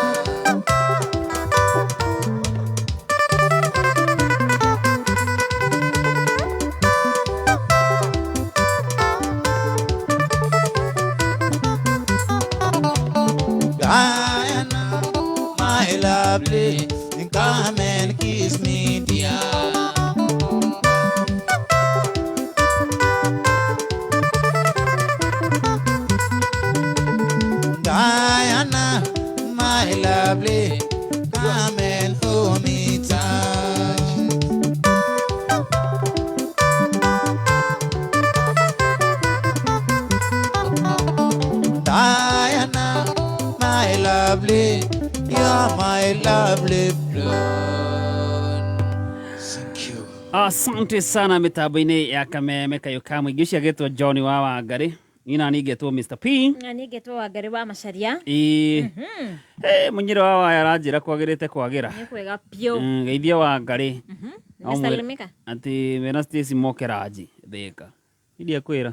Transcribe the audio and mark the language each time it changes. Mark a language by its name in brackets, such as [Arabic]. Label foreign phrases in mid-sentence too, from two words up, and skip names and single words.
[English] Diana, my lovely, come and kiss me, dear. Diana, my lovely, come and hold me tight. Diana, my lovely, you're my lovely blood. [Swahili] Asante sana [Kikuyu] mitambo-inĩ ya Kameme Kayũka mũingĩ ũcio agĩtwo John wa Ngarĩ ina nĩgetwo Mr P na nĩgetwo wa Ngarĩ wa Macharia mũnyĩre wa waya aranjĩra kwagĩrĩte kwagĩra nĩ kwega piũ geithia wa Ngarĩ Salimika ati mena Stacy Mokeraji Thika idia kwĩra